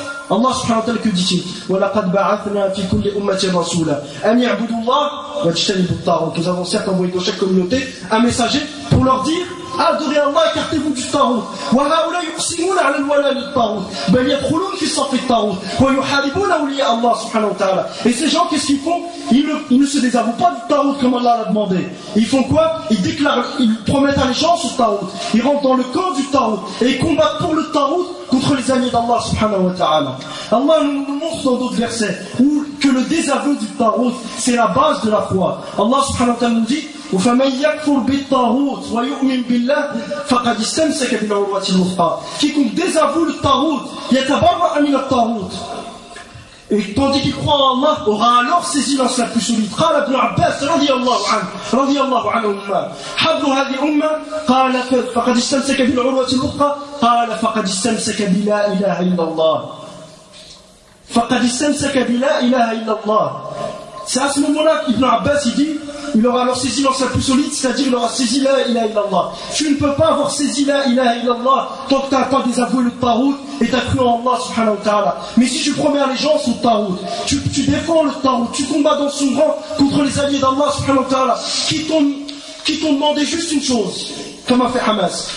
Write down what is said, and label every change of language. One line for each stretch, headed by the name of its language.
Arabic: Allah subhanahu wa ta'ala
French: que dit-il
Arabic: وَلَقَدْ بَعَثْنَا فِي كُلِّ أُمَّةٍ رَسُولًا أَنْ يَعْبُدُوا اللَّهَ وَاجْتَنِبُوا الطَّاغُوتَ.
French: Nous avons certes envoyé dans chaque communauté un messager pour leur dire adorez Allah, écartez-vous du Tarout.
Arabic: وَهَؤُلَاء يُقْسِمُونَ عَلَى الْوَلَاءِ لِلطَّاغُوتِ بَلْ يَدْخُلُونَ فِي صَفِّ الطَّاغُوتِ وَيُحَارِبُونَ أَوْلِيَاءَ اللَّهِ سبحانه وتعالى.
French: Et ces gens, qu'est-ce qu'ils font? Ils ne se désavouent pas du Tarout comme Allah l'a demandé. Ils font quoi? Ils promettent allégeance au Tarout. Ils rentrent dans le camp du Tarout et ils combattent pour le Tarout contre les alliés d'Allah subhanahu wa ta'ala. Allah nous montre dans d'autres versets que le désaveu du Tarout, c'est la base de la foi.
Arabic: Allah subhanahu wa ta'ala
French: nous dit
Arabic: وَفَمَنْ يَكْفُرْ بِالطَّاغُوتِ وَيُؤْمِنْ بِاللَّهِ فَقَدِ اسْتَمْسَكَ بِالْعُرْوَةِ الْوُثْقَى.
French: Quiconque désavoue le Tarout,
Arabic: يَتَبَرَّأَ مِنَ الطَّاغُوتِ.
French: Et tandis qu'il croit en Allah, aura alors saisi l'anse la plus solide.
Arabic: قال ابن عباس رضي الله عنهما حبر هذه الأمة قال فقد استمسك بالعروة الوثقى قال فقد استمسك بلا إله إلا الله فقد استمسك بلا إله إلا الله.
French: C'est à ce moment-là qu'Ibn Abbas il aura alors saisi l'anse la plus solide, c'est-à-dire il aura saisi la ilaha illallah. Tu ne peux pas avoir saisi la ilaha illallah tant que tu n'as pas désavoué le Tarout et tu as cru en Allah subhanahu wa ta'ala. Mais si tu promets allégeance au Tarout, tu défends le Tarout, tu combats dans son rang contre les alliés d'Allah subhanahu wa ta'ala qui t'ont demandé juste une chose, comme a fait Hamas.